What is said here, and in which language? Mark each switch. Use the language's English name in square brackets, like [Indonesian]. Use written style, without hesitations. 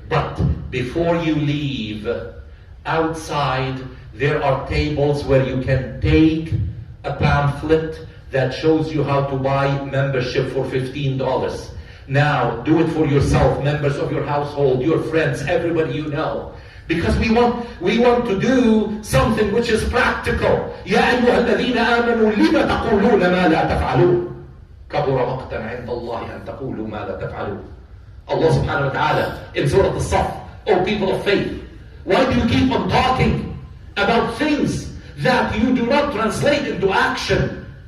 [English] But before you leave, outside there are tables where you can take a pamphlet that shows you how to buy membership for $15. Now, do it for yourself, members of your household, your friends, everybody you know. Because we want to do something which is practical. [Arabic] يا أيها الذين آمنوا لم تقولون ما لا تفعلون كبر مقتا عند الله أن تقولوا ما لا تفعلون. [English] Allah subhanahu wa ta'ala in Surah As-Saff, O people of faith, why do you keep on talking about things that you do not translate into action?